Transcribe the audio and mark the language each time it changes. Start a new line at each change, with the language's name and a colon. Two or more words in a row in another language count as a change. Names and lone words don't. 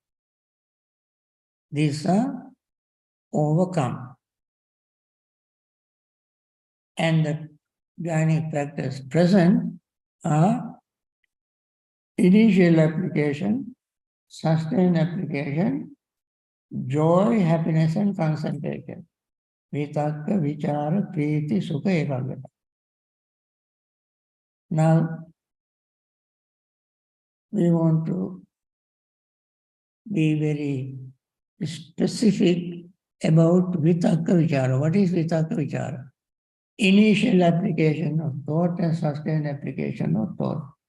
English: These are overcome. And the jhanic factors present are initial application, sustained application, joy, happiness, and concentration.
Pali: Vitakka, vichara, priti, sukha, ekagrata.
English: Now, we want to be very specific about
Pali: vitakka, vichara.
English: What is
Pali: vitakka, vichara?
English: Initial application of thought and sustained application of thought.